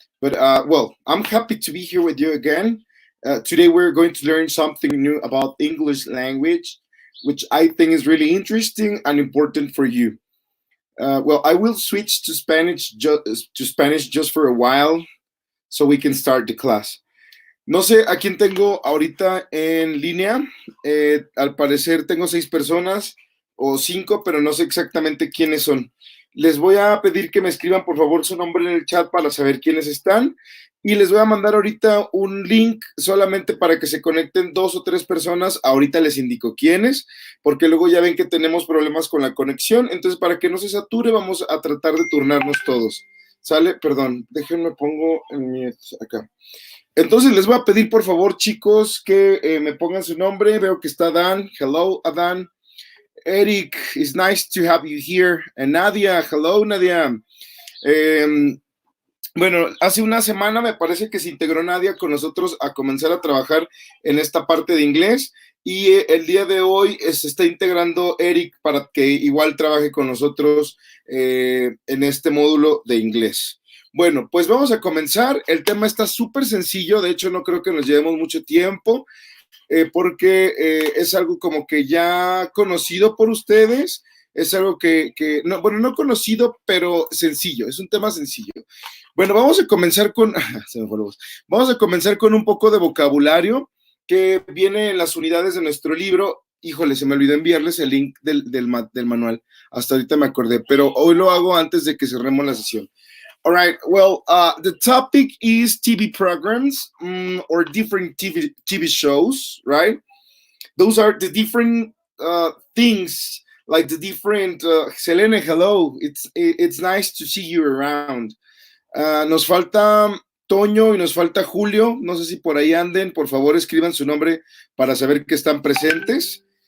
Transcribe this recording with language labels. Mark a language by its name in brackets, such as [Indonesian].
[English] But well, I'm happy to be here with you again. Today we're going to learn something new about English language, which I think is really interesting and important for you. Well, I will switch to Spanish just for a while so we can start the class. [Spanish] No sé a quién tengo ahorita en línea. Al parecer tengo 6 personas o 5, pero no sé exactamente quiénes son. Les voy a pedir que me escriban por favor su nombre en el chat para saber quiénes están. Y les voy a mandar ahorita un link solamente para que se conecten 2 o 3 personas. Ahorita les indico quiénes, porque luego ya ven que tenemos problemas con la conexión. Entonces, para que no se sature, vamos a tratar de turnarnos todos. ¿Sale? Perdón, déjenme pongo en mi acá. Entonces les voy a pedir por favor, chicos, que me pongan su nombre. Veo que está Dan. [English] Hello, Adan. Eric, it's nice to have you here. And Nadia, hello, Nadia. [Spanish] Bueno, hace una semana me parece que se integró Nadia con nosotros a comenzar a trabajar en esta parte de inglés. Y el día de hoy se está integrando Eric para que igual trabaje con nosotros en este módulo de inglés. Bueno, pues vamos a comenzar. El tema está súper sencillo. De hecho, no creo que nos llevemos mucho tiempo porque es algo como que ya conocido por ustedes. Es algo no, bueno, no conocido, pero sencillo. Es un tema sencillo. Bueno, vamos a comenzar con... se me fue la voz. Vamos a comenzar con un poco de vocabulario que viene en las unidades de nuestro libro. Híjole, se me olvidó enviarles el link del manual. Hasta ahorita me acordé, pero hoy lo hago antes de que cerremos la sesión. [English] All right. Well, the topic is TV programs or different TV shows, right? Those are the different things, like the different. Selene, hello. It's nice to see you around. [Spanish] Nos falta Toño y nos falta Julio. No sé si por ahí anden. Por favor, escriban su nombre para saber que están presentes.